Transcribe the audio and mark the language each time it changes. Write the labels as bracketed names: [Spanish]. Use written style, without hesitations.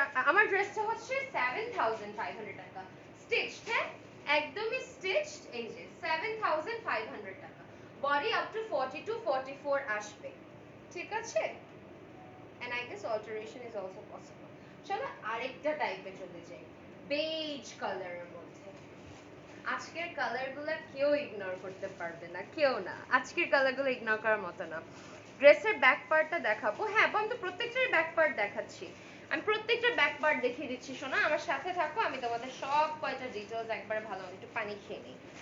[Bangla] আমার ড্রেসটা হচ্ছে 7500 টাকা, স্টিচড, হ্যাঁ একদমই স্টিচড, এই যে 7500 টাকা, বডি আপ টু 42 44 আসবে, ঠিক আছে। [English] and I guess alteration is also possible. [Bangla] চলো আরেকটা টাইপে চলে যাই, বেজ কালারের মধ্যে। আজকের কালারগুলো কেউ ইগনোর করতে পারবে না, কেউ না, আজকের কালারগুলো ইগনোর করার মতো না। ড্রেসের ব্যাক পার্টটা দেখাবো, হ্যাঁ বন্ধু প্রত্যেকটার ব্যাক পার্ট দেখাচ্ছি, আমি প্রত্যেকটার ব্যাক পার্ট দেখিয়ে দিচ্ছি, শোনা আমার সাথে থাকো, আমি তোমাদের সব কয়টা ডিটেইলস একবার ভালো একটু পানি খেয়ে নিই।